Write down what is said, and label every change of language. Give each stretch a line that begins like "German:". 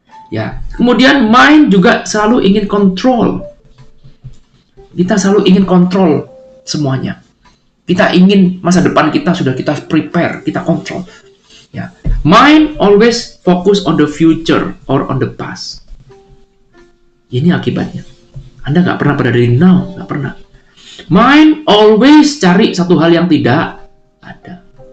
Indonesian: Ya, kemudian mind juga selalu ingin control. Kita selalu ingin kontrol semuanya. Kita ingin masa depan kita sudah kita prepare, kita kontrol.
English: Ya, mind always focus on the future or on the past.
Indonesian: Ini akibatnya. Anda nggak pernah pada diri now, nggak pernah.
English: Mind always
Indonesian: cari satu hal yang tidak ada.